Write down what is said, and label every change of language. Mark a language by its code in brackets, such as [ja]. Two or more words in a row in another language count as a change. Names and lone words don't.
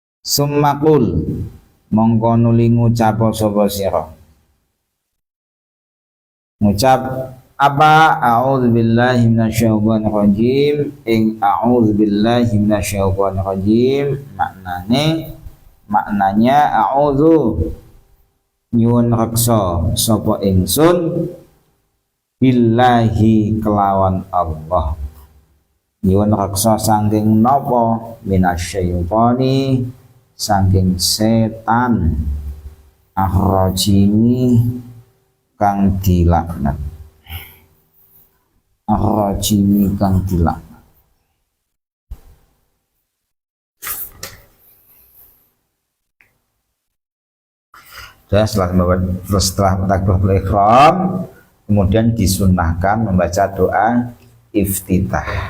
[jv] Summakul mongko nuli ngucap sapa sira. Ngucap apa? [ar] أعوذ بالله من الشيطان الرجيم. [jv] Ing [ar] أعوذ بالله من الشيطان الرجيم [jv] maknanya a'udzu nyuwun reksa sapa ingsun billahi kelawan Allah. Nyuwun reksa saking napa? Minasyaitoni saking setan ar-rajimi kang dilaknat. Ar-rajimi kang dilaknat. [id] Dan setelah takbiratul ihram kemudian disunahkan membaca doa iftitah.